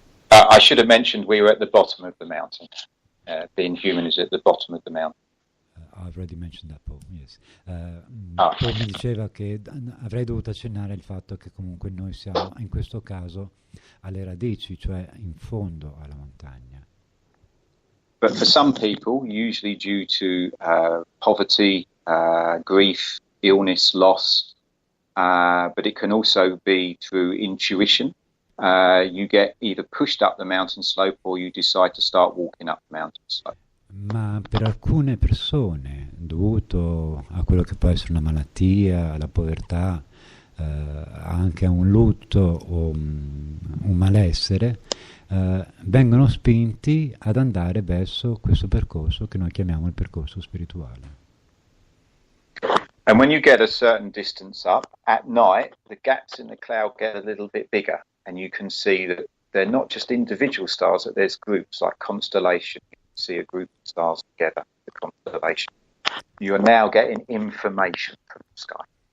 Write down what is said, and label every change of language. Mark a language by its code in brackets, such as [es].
[en] I should have mentioned we were at the bottom of the mountain. Being human is at the bottom of the mountain. I've already mentioned that, Paul, yes. [it] Poi mi diceva che avrei dovuto accennare il fatto che comunque noi siamo in questo caso alle radici, cioè in fondo alla montagna. [en] But for some people, usually due to poverty, grief, illness, loss, but it can also be through intuition. You get either pushed up the mountain slope or you decide to start walking up the mountain slope. [it] Ma per alcune persone, dovuto a quello che può essere una malattia, alla povertà, anche a un lutto o un malessere, vengono spinti ad andare verso questo percorso che noi chiamiamo il percorso spirituale. [en] And when you get a certain distance up, at night, the gaps in the cloud get a little bit bigger, and you can see that they're not just individual stars, that there's groups like constellation. See a group of stars together, the constellation. You are now getting information from the sky.